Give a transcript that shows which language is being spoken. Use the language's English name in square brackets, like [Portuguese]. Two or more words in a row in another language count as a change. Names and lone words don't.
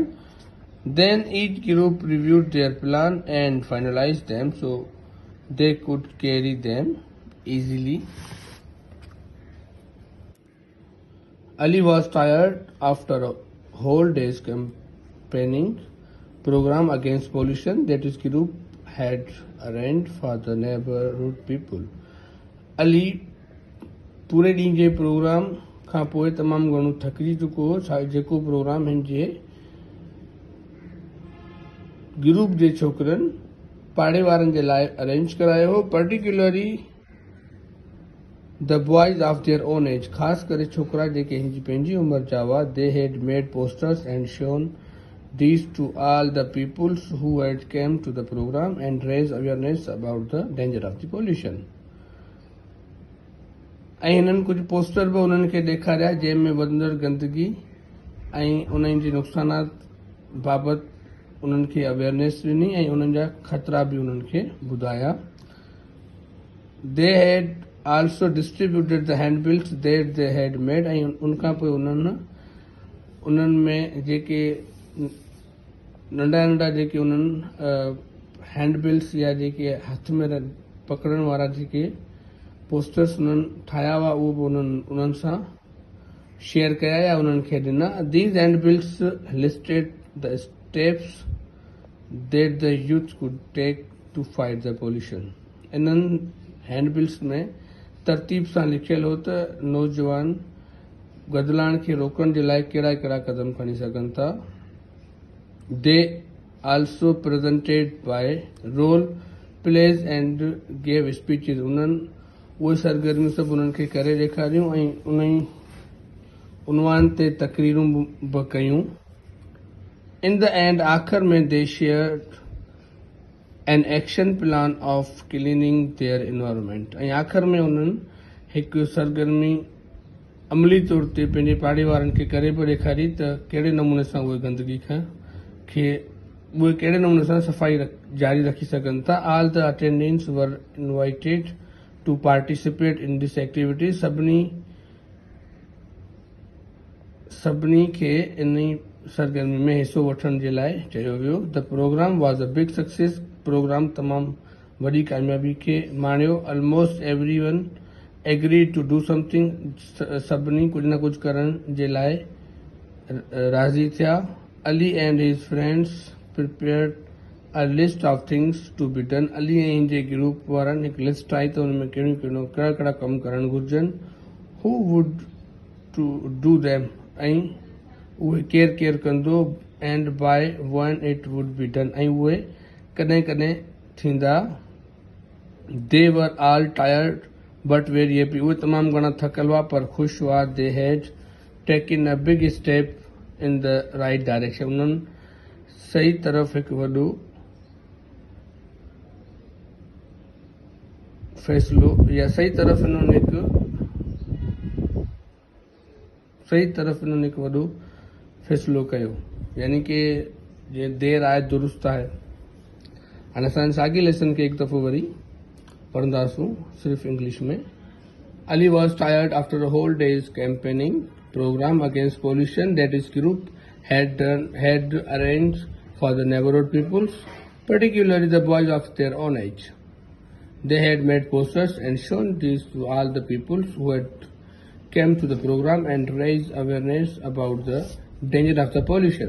[English] Then each group reviewed their plan and finalized them so they could carry them easily. Ali was tired after a whole day's campaigning program against pollution that his group had arranged for the neighborhood people. [Sindhi] Ali पूरे ॾींहं जे प्रोग्राम खां पोइ तमामु घणो थकिजी चुको हो. जेको प्रोग्राम हिन जे ग्रुप जे छोकिरनि पाड़े वारनि जे लाइ अरेंज करायो हो, [English] particularly the boys of their own age. [Sindhi] ख़ासि करे छोकिरा जेके हिन जी पंहिंजी उमिरि जा हुआ. [English] they had made posters and shown these to all the peoples who had come to the program and raise awareness about the danger of the pollution. [Sindhi] ऐं हिननि कुझु पोस्टर बि उन्हनि खे ॾेखारिया जंहिंमें वधंदड़ गंदगी ऐं उन्हनि जे नुक़सानात बाबति उन्हनि खे अवेयरनेस ॾिनी ऐं उन्हनि जा ख़तरा बि उन्हनि खे ॿुधाया. [English] They had also distributed the handbills that they had made [Sindhi] ऐं उनखां पोइ उन्हनि में जेके नंढा नंढा जेके उन्हनि हैंडबिल्स या जेके हथ में पकड़ण वारा जेके पोस्टर्स उन्हनि ठाहिया हुआ उहो बि उन्हनि सां शेयर कया या उन्हनि खे ॾिना. [English] These handbills listed the steps that the youth could take to fight the pollution. [Sindhi] इन्हनि हैंडबिल्स में तरतीब सां लिखियल हो त नौजवान गदलाण खे रोकण जे लाइ कहिड़ा कहिड़ा क़दम खणी सघनि था. [English] They also presented by role plays and gave speeches. [Sindhi] उन्हनि उहे सरगर्मियूं सभु उन्हनि खे करे ॾेखारियूं ऐं उन उनवान ते तकरीरूं बि कयूं. [English] In the end, [Sindhi] आख़िर में [English] they shared an action plan of cleaning their environment. [Sindhi] ऐं आख़िर में उन्हनि हिकु सरगर्मी अमली तौर ते पंहिंजे पाड़े वारनि खे करे बि ॾेखारी त कहिड़े नमूने सां उहे गंदगी खे उहे कहिड़े नमूने सां सफ़ाई जारी रखी सघनि था. [English] All the attendants were invited to participate in this activity. [Sindhi] सभिनी खे इन सरगर्मी में हिसो वठण जे लाइ चयो वियो. [English] The program was a big success. [Sindhi] प्रोग्राम तमामु वॾी कामयाबी खे माणियो. [English] Almost everyone agreed to do something. [Sindhi] सभिनी कुझु न कुझु करण जे लाइ राज़ी थिया. [English] Ali and his friends prepared a list of things to be done. [Sindhi] Ali ऐं हिन जे ग्रुप वारनि हिकु लिस्ट ठाही त हुन में कहिड़ा कहिड़ा कम करणु घुर्जनि. [English] Who would to do them [Sindhi] ऐं उहे केरु कंदो [English] and by when it would be done [Sindhi] ऐं उहे कॾहिं कॾहिं थींदा. [English] They were all tired but very happy. [Sindhi] उहे तमामु घणा थकल हुआ पर ख़ुशि हुआ. [English] They had taken a big step in the right direction. [Sindhi] उन्हनि सही तरफ़ हिकु वॾो फ़ैसिलो या सही तरफ़ इन्होंने हिकु वॾो फ़ैसिलो कयो. यानी कि जीअं देर आहे दुरुस्त आहे. हाणे असां साॻी लेसन खे हिकु दफ़ो वरी पढ़ंदासूं सिर्फ़ु इंग्लिश में. [English] Ali was tired after a whole day's campaigning program against pollution that his group had arranged for the neighborhood peoples, particularly the boys of their own age. They had made posters and shown these to all the peoples who had come to the program and raised awareness about the danger of the pollution.